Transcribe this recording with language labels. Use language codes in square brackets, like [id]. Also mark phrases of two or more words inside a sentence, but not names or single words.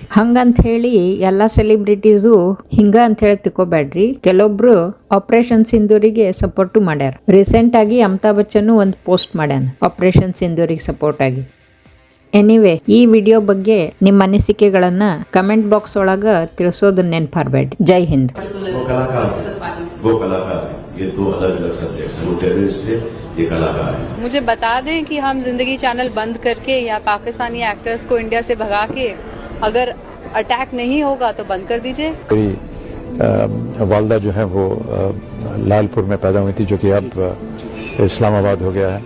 [kn] ಹಂಗಂತ ಹೇಳಿ ಎಲ್ಲಾ ಸೆಲಿಬ್ರಿಟೀಸು ಹಿಂಗ ಅಂತ ಹೇಳಿ ತಿಳ್ಕೊಬ್ಯಾಡ್ರಿ. ಕೆಲವೊಬ್ರು ಆಪರೇಷನ್ ಸಿಂಧೂರಿಗೆ ಸಪೋರ್ಟ್ ಮಾಡ್ಯಾರ. ರೀಸೆಂಟ್ ಆಗಿ ಅಮಿತಾಬ್ ಬಚ್ಚನ್ ಒಂದು ಪೋಸ್ಟ್ ಮಾಡ್ಯಾನ ಆಪರೇಷನ್ ಸಿಂಧೂರಿಗೆ ಸಪೋರ್ಟ್ ಆಗಿ. ಎನಿವೆ, ಈ ವಿಡಿಯೋ ಬಗ್ಗೆ ನಿಮ್ಮ ಅನಿಸಿಕೆಗಳನ್ನ [en] comment box [kn] ಒಳಗ ತಿಳಿಸೋದನ್ನ ನೆನಪಾರ್ಬೇಡ್ರಿ. ಜೈ ಹಿಂದ್. [hi] वो कलाकार है, ये दो अलग अलग सब्जेक्ट हैं. वो टेररिस्ट थे, ये कलाकार है. मुझे बता दें कि हम जिंदगी चैनल बंद करके या पाकिस्तानी एक्टर्स को इंडिया से भगा के अगर अटैक नहीं होगा तो बंद कर दीजिए. मेरी वालदा जो है वो लालपुर में पैदा हुई थी, जो कि अब इस्लामाबाद हो गया है.